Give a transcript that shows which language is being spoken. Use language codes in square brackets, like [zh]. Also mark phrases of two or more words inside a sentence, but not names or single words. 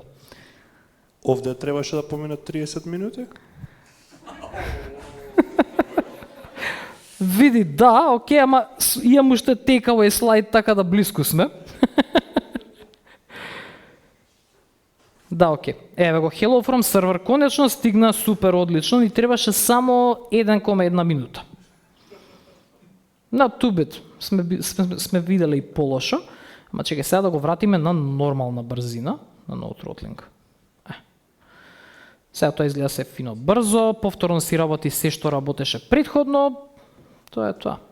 [mk] Овде требаше да поминат 30 минути? Види, да, окей, ама имам уште takeaway слайд, така да близко сме. Да, окей. Еве го, [en] Hello from server, [mk] конечно стигна супер одлично, ни требаше само 1,1 минута. На тубит сме виделе и полошо, ама чекај сега да го вратиме на нормална брзина, на [en] no throttling. [mk] Сега тоа изгледа се фино брзо, повторно си работи се што работеше претходно, тоа е тоа.